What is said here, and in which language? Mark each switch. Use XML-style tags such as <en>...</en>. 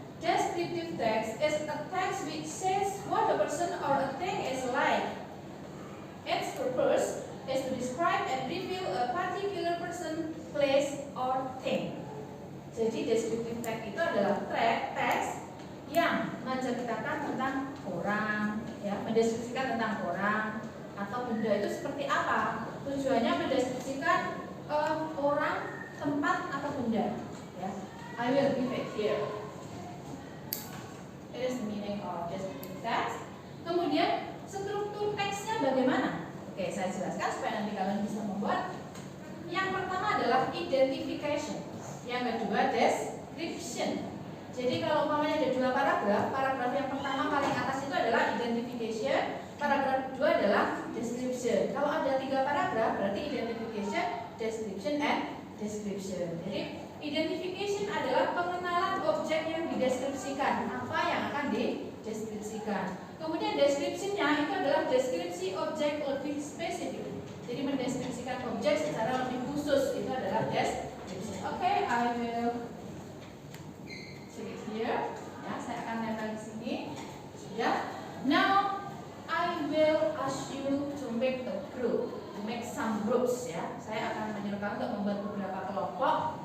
<en>Descriptive text is a text which says what a person or a thing is like. Its purpose is to describe and reveal a particular person, place, or thing.</en> <id>Jadi descriptive text itu adalah teks yang menceritakan tentang orang, ya, mendeskripsikan tentang orang atau benda itu seperti apa. Tujuannya mendeskripsikan orang, tempat atau benda.</id> <en>Ya. I will give it here. It is the meaning of descriptive text.</en> <id>Kemudian struktur teksnya bagaimana? Oke, saya jelaskan supaya nanti kalian bisa membuat. Yang pertama adalah identification. Yang kedua description. Jadi kalau umpamanya ada 2 paragraf yang pertama paling atas itu adalah identification, paragraf kedua adalah description. Kalau ada 3 paragraf berarti identification, description, and description. Jadi identification adalah pengenalan objek yang dideskripsikan, apa yang akan dideskripsikan. Kemudian description-nya itu adalah deskripsi objek lebih spesifik. Jadi mendeskripsikan objek secara lebih khusus itu adalah description.</id> <en>Okay, I will take it here.</en> <id>Ya, saya akan nempel di sini. Sudah.</id> <en>Now I will ask you to make a group, to make some groups.</en> <id>Ya, saya akan menyuruh untuk membuat beberapa kelompok.</id>